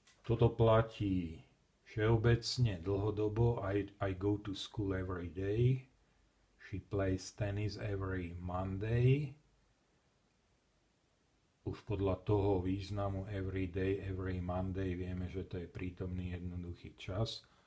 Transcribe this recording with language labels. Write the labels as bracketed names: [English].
[Slovak] Toto platí všeobecne dlhodobo. [English] I go to school every day. She plays tennis every Monday. [Slovak] Už podľa toho významu [English] every day, every Monday [Slovak] vieme, že to je prítomný jednoduchý čas.